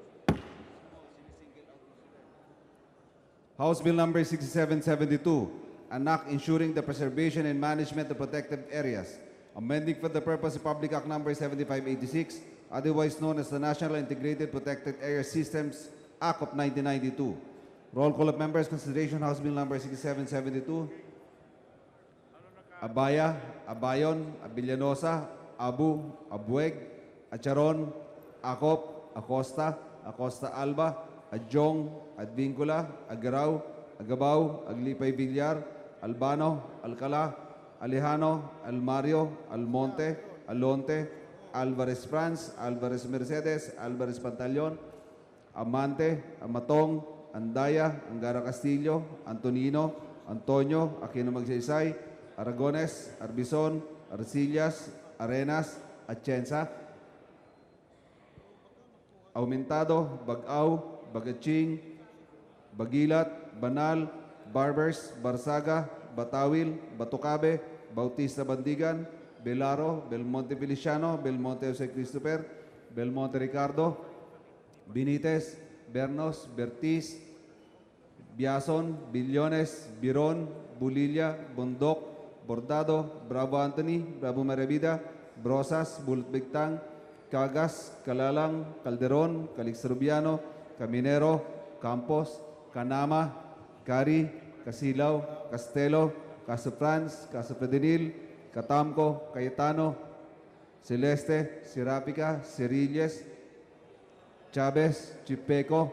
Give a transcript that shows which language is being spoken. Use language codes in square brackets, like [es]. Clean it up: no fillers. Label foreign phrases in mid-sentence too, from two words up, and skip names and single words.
[en] House Bill number 6772, an act ensuring the preservation and management of protected areas, amending for the purpose of Public Act number 7586, otherwise known as the National Integrated Protected Area Systems Act of 1992. Roll call of members, consideration House Bill number 6772. Abaya, Abayon, Abillanosa, Abu, Abueg, Acharon, Acop, Acosta, Acosta Alba, Adjong, Advincula, Agaraw, Agabao, Aglipay Villar, Albano, Alcala, Alejano, Almario, Almonte, Alonte, Alvarez France, Alvarez Mercedes, Alvarez Pantaleon, Amante, Amatong, Andaya, Angara Castillo, Antonino, Antonio, Aquino Magsaysay, Aragones, Arbison, Arcillas, Arenas, Atienza, Aumentado, Bagaw, Bagaching, Bagilat, Banal, Barbers, Barsaga, Batawil, Batucabe, Bautista Bandigan, Belaro, Belmonte Feliciano, Belmonte Jose Christopher, Belmonte Ricardo, Benitez, Bernos, Bertiz, Biason, Billones, Biron, Bulilla, Bondok, Bordado, Bravo Anthony, Bravo Marevida, Brosas, Bulot Bigtang, Cagas, Calalang, Calderon, Calix Rubiano, Caminero, Campos, Canama, Cari, Casilaw, Castelo, Caso Franz, Caso Predenil, Catamco, Cayetano, Celeste, Sirapica, Cerilles, Chavez, Chipeco,